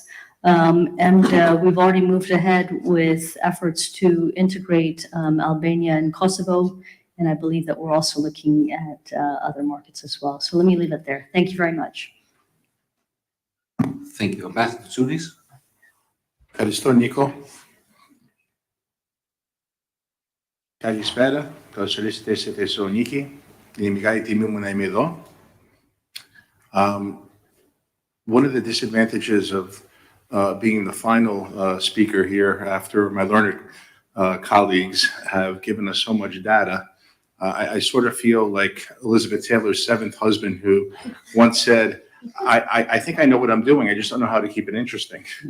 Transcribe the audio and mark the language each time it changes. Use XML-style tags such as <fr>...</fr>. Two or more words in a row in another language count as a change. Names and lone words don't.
<en>We've already moved ahead with efforts to integrate Albania and Kosovo, and I believe that we're also looking at other markets as well. So let me leave it there. Thank you very much. Thank you. Ambassador Tsounis.</en> <el>Ευχαριστώ, Νίκο. Καλησπέρα. Καλώς ορίσατε στη Θεσσαλονίκη. Είναι μεγάλη τιμή μου να είμαι εδώ.</el> <en>One of the disadvantages of being the final speaker here after my learned colleagues have given us so much data, I sort of feel like Elizabeth Taylor's seventh husband who once said, I think I know what I'm doing, I just don't know how to keep it interesting.</en>